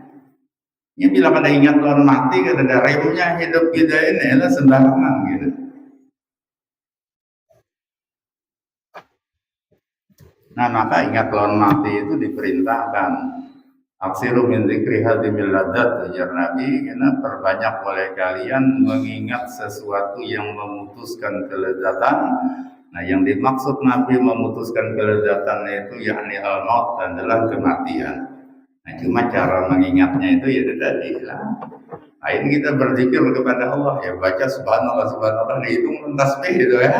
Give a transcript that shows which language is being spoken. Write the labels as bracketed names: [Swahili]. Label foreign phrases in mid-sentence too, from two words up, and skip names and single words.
[Banjar] Ya bila pada ingat lawan mati, ada remnya hidup kita ini adalah sembarangan gitu. [Indonesian] Nah maka ingat lawan mati itu diperintahkan. [Arabic] أكثروا من ذكر هادم اللذات, [Banjar] ujar Nabi, [Indonesian] karena perbanyak oleh kalian mengingat sesuatu yang memutuskan kelezatan. Nah yang dimaksud Nabi memutuskan kelezatan itu yakni al-maut adalah kematian. Nah cuma cara mengingatnya itu ya tadi lah. Nah ini kita berzikir kepada Allah, ya baca subhanallah dihitung tasbih gitu ya.